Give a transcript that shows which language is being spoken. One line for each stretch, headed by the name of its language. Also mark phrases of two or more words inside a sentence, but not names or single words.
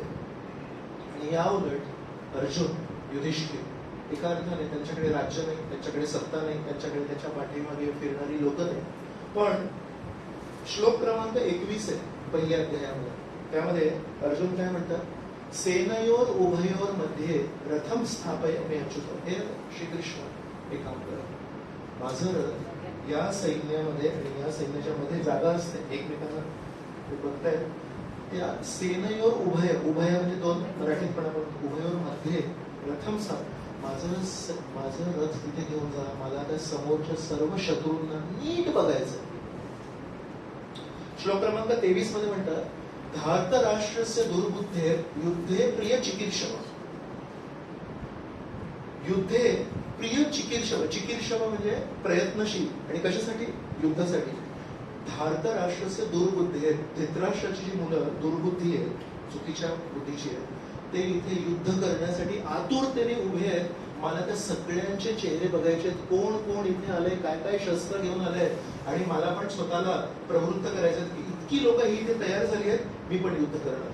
Marathi: आणि या उलट अर्जुन, युधिष्ठिर एका अर्थाने त्यांच्याकडे राज्य नाही, त्यांच्याकडे सत्ता नाही, त्यांच्याकडे त्याच्या पाठीमागे फिरणारी लोक नाही. पण श्लोक क्रमांक 21 आहे पहिल्या अध्यायामध्ये. त्यामध्ये अर्जुन काय म्हणतात?
Sanskrit: सेनयोर उभयोर मध्ये रथम स्थापयामि अच्युत.
Marathi: हे श्रीकृष्ण एक काम करा, माझं रथ या सैन्यामध्ये आणि या सैन्याच्या मध्ये जागा असते, एकमेकांना बघतायत. त्या
Sanskrit: सेनयोर उभय,
Marathi: उभय म्हणजे दोन, मराठीत पण आपण
Sanskrit: उभयोर मध्ये रथम स्थाप,
Marathi: माझं रथ तिथे घेऊन जा. मला त्या समोरच्या सर्व शत्रूंना नीट बघायचं. श्लोक क्रमांक 23 मध्ये म्हणतात,
Sanskrit: धार्त राष्ट्रस्य दुर्बुद्धे युद्धे प्रिय चिकीर्षव. युद्धे प्रिय चिकीर्षव.
Marathi: चिकीर्षव म्हणजे प्रयत्नशील. आणि कशासाठी? युद्धासाठी.
Sanskrit: धार्त राष्ट्रस्य दुर्बुद्धे,
Marathi: धृतराष्ट्राची जी मुलं दुर्बुद्धी आहे, चुकीच्या बुद्धीची आहे, ते इथे युद्ध करण्यासाठी आतुरतेने उभे आहेत. मला त्या सगळ्यांचे चेहरे बघायचे, कोण कोण इथे आले, काय काय शस्त्र घेऊन आले, आणि मला पण स्वतःला प्रवृत्त करायचं की इतकी लोक ही इथे तयार झाली आहेत, मी पण युद्ध करणार.